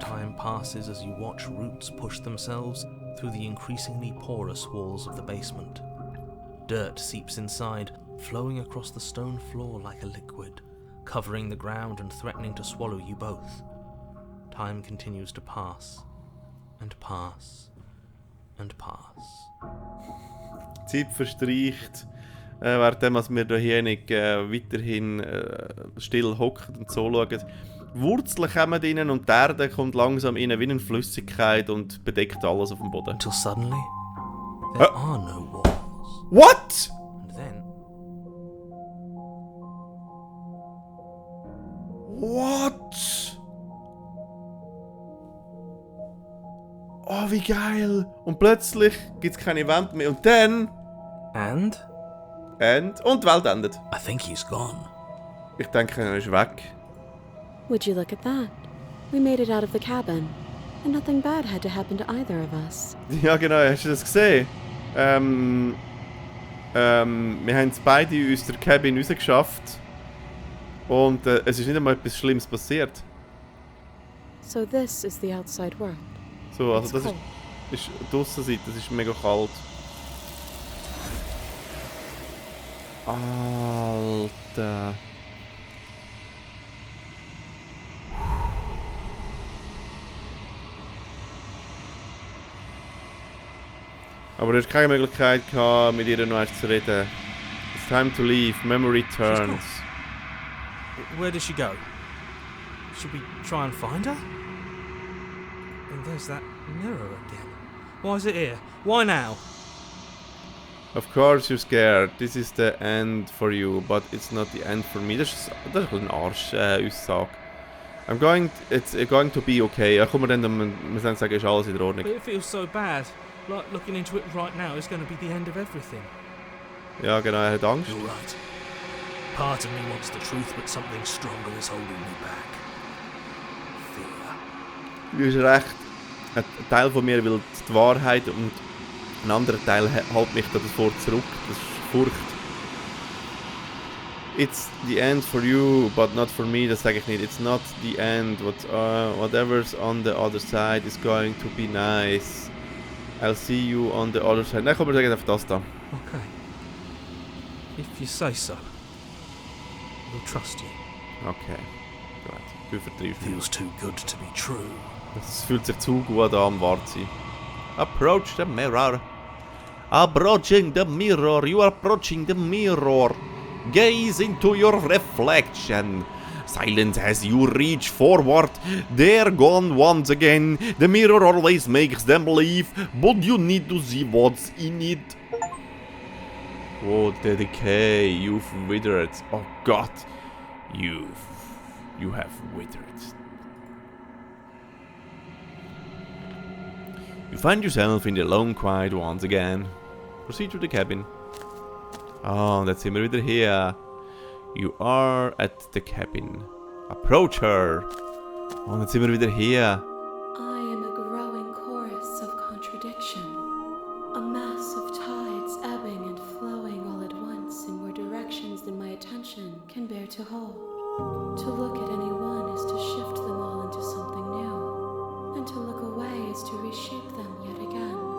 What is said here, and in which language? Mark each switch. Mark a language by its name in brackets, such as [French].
[English] time passes as you watch roots push themselves through the increasingly porous walls of the basement. Dirt seeps inside, flowing across the stone floor like a liquid, covering the ground and threatening to swallow you both. Time continues to pass, and pass, and pass. [German] Die Zeit verstreicht, währenddem wir hier nicht weiterhin still hocken und so schauen. Die Wurzeln kommen rein und die Erde kommt langsam rein wie eine Flüssigkeit und bedeckt alles auf dem Boden. [English] Until suddenly, there are no walls. What? And then, What? [German] Oh, wie geil! Und plötzlich gibt es keine Wände mehr und dann... [English] and [German] Und die Welt endet. [English] I think he's gone. [German] Ich denke, er ist weg. [English] Would you look at that? We made it out of the cabin, and nothing bad had to happen to either of us. [German] Ja genau, hast du das gesehen? Wir haben es beide aus der Cabin rausgeschafft. Und es ist nicht einmal etwas Schlimmes passiert. [English] So this is the outside world. [German] So, also [English] It's [German] das [English] cold. [German] ist die Aussenseite, das ist mega kalt. Alter. Aber du hast keine Möglichkeit gehabt, mit ihr noch erst zu reden. [English] It's time to leave, memory turns. Where did she go? Should we try and find her? And there's that mirror again. Why is it here? Why now? Of course you're scared. This is the end for you, but it's not the end for me. [German] Das ist ein Arsch-Aussage. [English] It's going to be okay. [German] Ja, komm, wir dann sagen, ist alles in Ordnung. [English] But it feels so bad. Like looking into it right now is going to be the end of everything. [German] Ja, genau, er hat Angst. [English] You're right. Part of me wants the truth, but something stronger is holding me back. Fear. [German] Du hast recht. Ein Teil von mir will die Wahrheit und ein anderer Teil hält mich davor zurück. Das ist Furcht. [English] It's the end for you, but not for me. [German] Das sage ich nicht. [English] It's not the end. Whatever's on the other side is going to be nice. I'll see you on the other side. [German] Nein, komm, wir sagen einfach das da. [English] Okay. If you say so. We'll trust you. [German] Okay. Gut. Du vertreibst mich. [English] Feels too good to be true. [German] Es fühlt sich zu gut an, am Wart sein. [English] Approach the mirror. Approaching the mirror. You are approaching the mirror. Gaze into your reflection. Silence as you reach forward. They're gone once again. The mirror always makes them leave, but you need to see what's in it. Oh, the decay. You've withered. Oh God. You have withered. You find yourself in the lone quiet once again. Proceed to the cabin. [German] Oh, und jetzt sind wir wieder hier. [English] You are at the cabin. Approach her. [German] Und jetzt sind wir wieder hier. [English] I am a growing chorus of contradiction, a mass of tides ebbing and flowing all at once in more directions than my attention can bear to hold. To look at any one is to shift them all into something new, and to look away is to reshape them yet again.